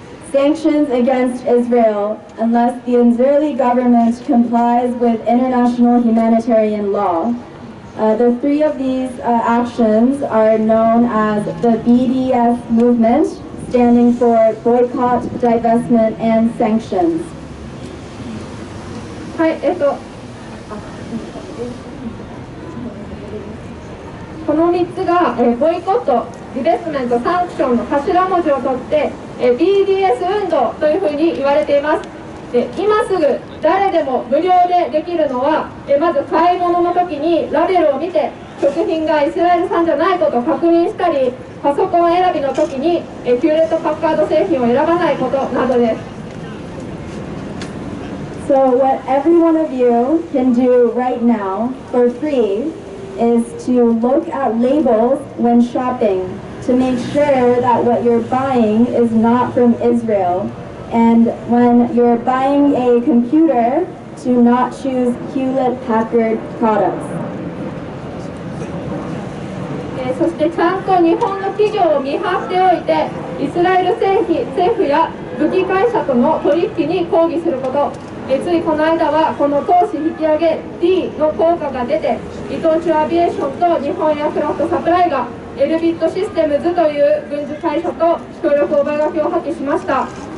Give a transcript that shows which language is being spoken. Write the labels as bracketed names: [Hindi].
[English] Sanctions against Israel unless the Israeli government complies with international humanitarian law. The three of these actions are known as the BDS movement, standing for boycott, divestment, and sanctions. [Japanese] はい、この3つが、ボイコット、ディベスメント、サンクションの頭文字を取って、BDS 運動というふうに言われています。で、今すぐ誰でも無料でできるのは、まず買い物の時にラベルを見て食品がイスラエル産じゃないことを確認したり、パソコン選びの時にヒューレット・パッカード製品を選ばないことなどです。 [English] So what every one of you can do right now for free is to look at labels when shopping to make sure that what you're buying is not from Israel. And when you're buying a computer, to not choose Hewlett-Packard products. [Japanese] そしてちゃんと日本の企業を見張っておいて、イスラエル政府や武器会社との取引に抗議すること。ついこの間はこの投資引き上げ D の効果が出て、伊藤忠アビエーションと日本エアクラフトサプライがエルビットシステムズという軍事会社と協力覚書を破棄しました。